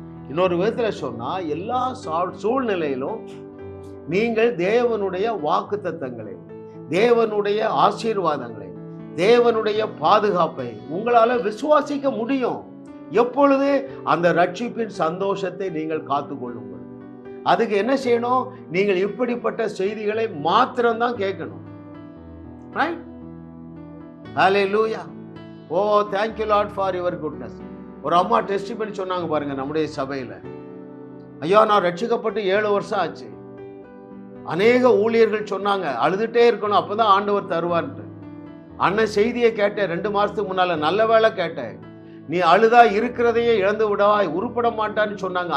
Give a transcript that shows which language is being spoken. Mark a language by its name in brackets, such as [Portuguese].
[Tamil] இன்னொரு விதத்துல சொன்னா, எல்லா சூழ்நிலையிலும் நீங்கள் தேவனுடைய வாக்குத்தத்தங்களை, தேவனுடைய ஆசீர்வாதங்களை, தேவனுடைய பாதுகாப்பை உங்களால விசுவாசிக்க முடியும். எப்பொழுது? அந்த ரட்சிப்பின் சந்தோஷத்தை நீங்கள் காத்துக்கொள்ளுங்கள். அதுக்கு என்ன செய்யணும்? நீங்கள் இப்படிப்பட்ட செய்திகளை மாத்திரம்தான் கேட்கணும். ஹல்லேலூயா. [English] Oh thank you Lord for your goodness. [Tamil] ஒரு அம்மா டெஸ்ட் பண்ணி சொன்னாங்க பாருங்க நம்முடைய சபையில, ஐயா நான் ரட்சிக்கப்பட்டு 7 வருஷம் ஆச்சு. அநேக ஊழியர்கள் சொன்னாங்க அழுதுட்டே இருக்கணும், அப்பதான் ஆண்டவர் தருவார்ட்டு. அண்ணன் செய்தியை கேட்டேன் 2 மாசத்துக்கு முன்னால, நல்ல வேலை கேட்டேன். நீ அழுதா இருக்கிறதையே இழந்து விடவா, உருப்பட மாட்டான்னு சொன்னாங்க.